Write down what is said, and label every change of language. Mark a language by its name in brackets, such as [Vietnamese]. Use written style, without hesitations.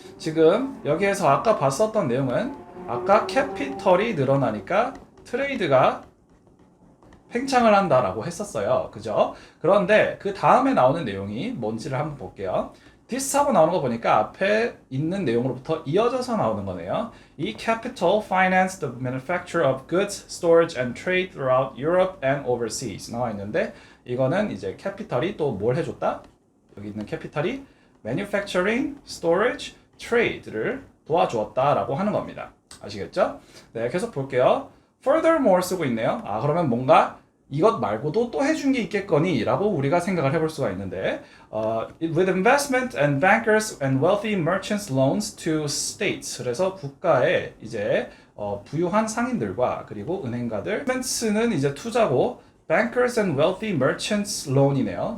[Korean] 지금 여기에서 아까 봤었던 내용은 아까 캐피털이 늘어나니까 트레이드가 팽창을 한다라고 했었어요. 그죠? 그런데 그 다음에 나오는 내용이 뭔지를 한번 볼게요. this 하고 나오는 거 보니까 앞에 있는 내용으로부터 이어져서 나오는 거네요. [English] 이 capital financed the manufacture of goods, storage and trade throughout Europe and overseas [Korean] 나와 있는데 이거는 이제 캐피털이 또 뭘 해줬다? 여기 있는 캐피털이 manufacturing, storage, trade를 도와주었다라고 하는 겁니다. 아시겠죠? 네, 계속 볼게요. furthermore 쓰고 있네요. 그러면 뭔가 이것 말고도 또 해준 게 있겠거니 라고 우리가 생각을 해볼 수가 있는데 [English] with investment and bankers and wealthy merchants loans to states [Korean] 그래서 국가에 이제 부유한 상인들과 그리고 은행가들 investment는 이제 투자고 [English] bankers and wealthy merchants loan [Korean] 이네요.